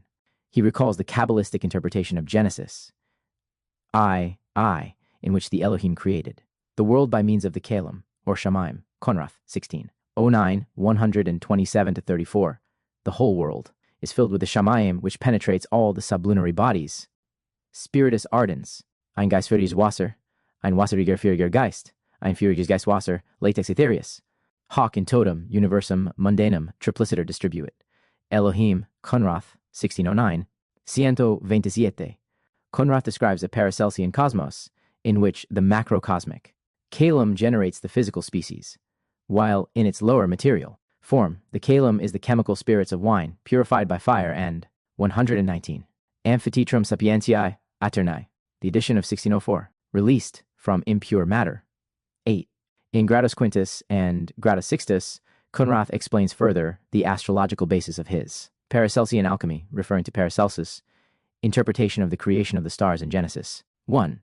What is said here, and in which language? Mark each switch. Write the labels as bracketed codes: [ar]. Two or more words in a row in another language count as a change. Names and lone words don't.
[en] He recalls the Kabbalistic interpretation of Genesis, I, in which the Elohim created the world by means of the Kalam, or Shamaim, Conrath, 1609, 127-34. The whole world is filled with the Shamaim, which penetrates all the sublunary bodies. [la] Spiritus ardens, [de] ein geistführiges Wasser, ein wasseriger führiger Geist, ein führiges Geistwasser, [la] latex aetherius. Hoc in totem universum mundanum tripliciter distribuit. [en] Elohim, Conrath, 1609, 127. Conrath describes a Paracelsian cosmos in which the macrocosmic Kalam generates the physical species, while in its lower material form, the Kalam is the chemical spirits of wine purified by fire. And 119. Amphitetrum sapientiae aeternae, the edition of 1604, released from impure matter. 8. In Gradus Quintus and Gradus Sixtus, Conrath explains further the astrological basis of his Paracelsian alchemy, referring to Paracelsus' interpretation of the creation of the stars in Genesis. 1.